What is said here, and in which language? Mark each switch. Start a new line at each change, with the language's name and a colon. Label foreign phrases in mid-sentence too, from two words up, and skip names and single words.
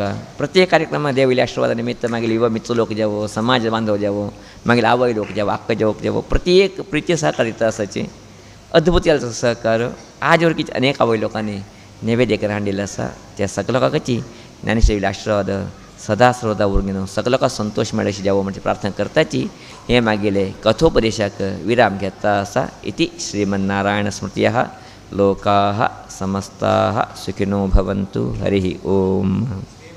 Konkani: प्रत्येक कार्यक्रमाक देविल्या आशिर्वादा निमित्त मागीर युवा मिच्चो लोक जावो समाज बांधव जावो मागीर आवय लोक जावो आख्खे लोक जावो प्रत्येक प्रिती सहकार दिता आसाची. अद्भुत जालो सहकार आज वरकीच्या अनेक आवय लोकांनी नैवेद्य हाडिल्लो आसा. त्या सगळ्या लोकांची ज्ञानेश्वरी आशिर्वाद सदा सर्वदा उरून घेवन सगळ्या लोकांक संतोष मेळची जावो म्हणजे प्रार्थना करताची. हे मागीले कथोपदेशाक विराम घेता आसा.
Sanskrit: इति श्रीमन्नारायण स्मृतयः लोकाः समस्ताः सुखिनो भवन्तु. हरिः ओम.